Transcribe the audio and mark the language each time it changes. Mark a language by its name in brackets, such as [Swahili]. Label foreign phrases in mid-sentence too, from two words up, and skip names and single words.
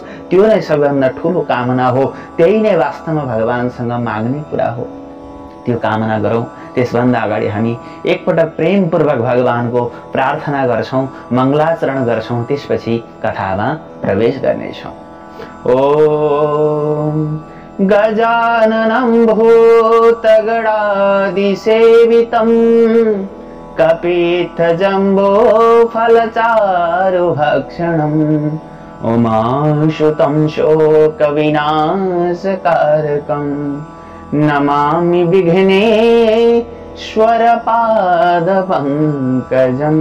[Nepali] त्यो नै सबैभन्दा ठुलो कामना हो, त्यही नै वास्तवमा भगवानसँग माग्ने कुरा हो। त्यो कामना गरौँ। त्यसभन्दा अगाडि हामी एकपटक प्रेमपूर्वक भगवानको प्रार्थना गर्छौं, मङ्गलाचरण गर्छौं, त्यसपछि कथामा प्रवेश गर्नेछौं। [Sanskrit] ओम गजाननं भूतगणादिसेवितं कपित्थजम्बो फलचारुभक्षणम् उमाशुतं शोकविनाशकारकम् नमामि विघ्नेश्वर पादपङ्कजम्।